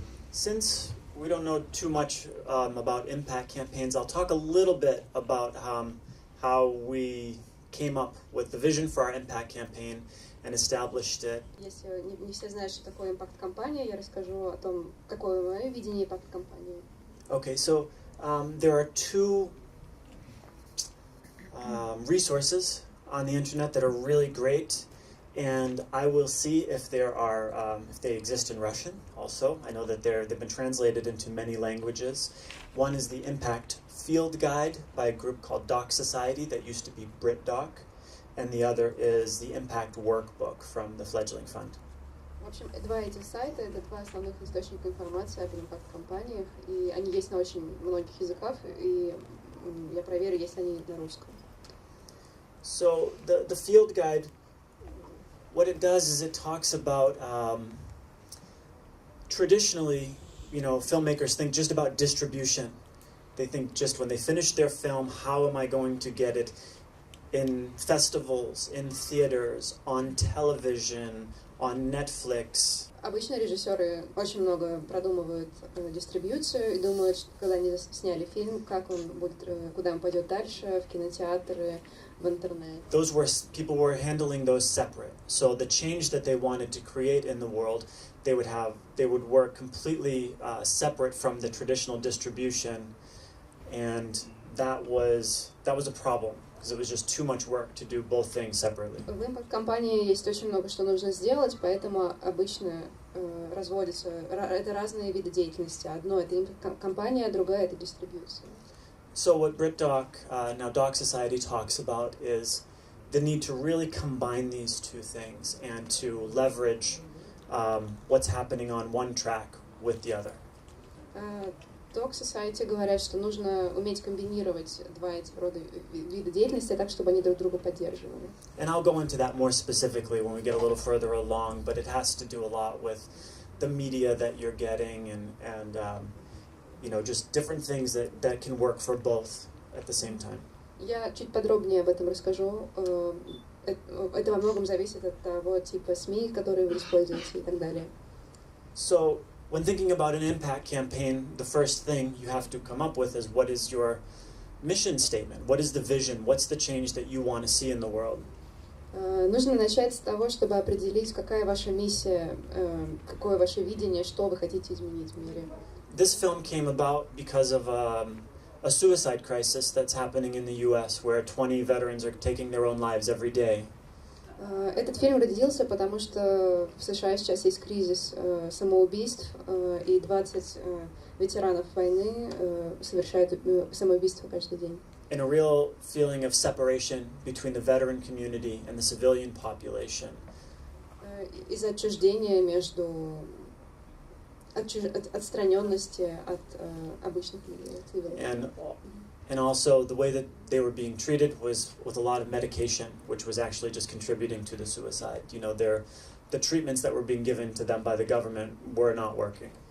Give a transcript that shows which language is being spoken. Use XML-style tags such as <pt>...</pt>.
<en>Since we don't know too much about impact campaigns, I'll talk a little bit about how we came up with the vision for our impact campaign and established it.</en> <ru>Если не все знают, что такое импакт-компания, я расскажу о том, какое мое видение импакт-компании.</ru> <en>Okay, so there are two resources on the internet that are really great, and I will see if there are if they exist in Russian also. I know that they've been translated into many languages. One is the Impact Field Guide by a group called Doc Society that used to be BritDoc, and the other is the Impact Workbook from the Fledgling Fund.</en> <ru>В общем, два этих сайта — это два основных источника информации об импакт-компаниях, и они есть на очень многих языках, и я проверю, есть они на русском.</ru> <en>So the Field Guide, what it does is it talks about traditionally, filmmakers think just about distribution. They think just when they finish their film, how am I going to get it in festivals, in theaters, on television, on Netflix.</en> <ru>Обычно режиссеры очень много продумывают дистрибьюцию и думают, что когда они сняли фильм, как он будет, куда он пойдет дальше, в кинотеатры, в интернет.</ru> <en>People were handling those separate. So the change that they wanted to create in the world, they would work completely separate from the traditional distribution, and that was a problem. Because it was just too much work to do both things separately.</en> <ru>В импакт-компании есть очень много, что нужно сделать, поэтому обычно разводятся, это разные виды деятельности. Одно — это импакт-компания, другая — это дистрибьюция.</ru> <en>So what BritDoc, now Doc Society, talks about is the need to really combine these two things and to leverage what's happening on one track with the other.</en> <ru>Doc Society говорят, что нужно уметь комбинировать два этих рода вида деятельности так, чтобы они друг друга поддерживали.</ru> <en>And I'll go into that more specifically when we get a little further along, but it has to do a lot with the media that you're getting and just different things that can work for both at the same time.</en> <ru>Я чуть подробнее об этом расскажу. Это во многом зависит от того типа СМИ, которые вы используете и так далее.</ru> <en>So, when thinking about an impact campaign, the first thing you have to come up with is what is your mission statement? What is the vision? What's the change that you want to see in the world?</en> <ru>Нужно начать с того, чтобы определить, какая ваша миссия, какое ваше видение, что вы хотите изменить в мире.</ru> <en>This film came about because of a suicide crisis that's happening in the U.S., where 20 veterans are taking their own lives every day.</en> <ru>Этот фильм родился, потому что в США сейчас есть кризис самоубийств, и 20 ветеранов войны совершают самоубийство каждый день.</ru> <en>And a real feeling of separation between the veteran community and the civilian population.</en> <ru>Из-за отчуждения между отстраненности от обычных людей.</ru> <en>And also the way that they were being treated was with a lot of medication, which was actually just contributing to the suicide. The treatments that were being given to them by the government were not working.</en>